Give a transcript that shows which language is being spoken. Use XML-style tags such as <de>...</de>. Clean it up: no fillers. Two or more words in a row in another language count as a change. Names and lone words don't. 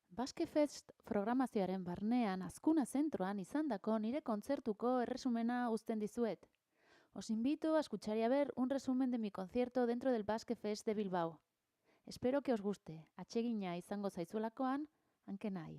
<eu>Basque Fest programazioaren barnean Azkuna zentroan izandako nire kontzertuko erresumena uzten dizuet.</eu> <es>Os invito a escuchar y a ver un resumen de mi concierto dentro del Basque Fest de Bilbao. Espero que os guste,</es> <eu>atsegina izango zaizuelakoan, hanke nahi.</eu>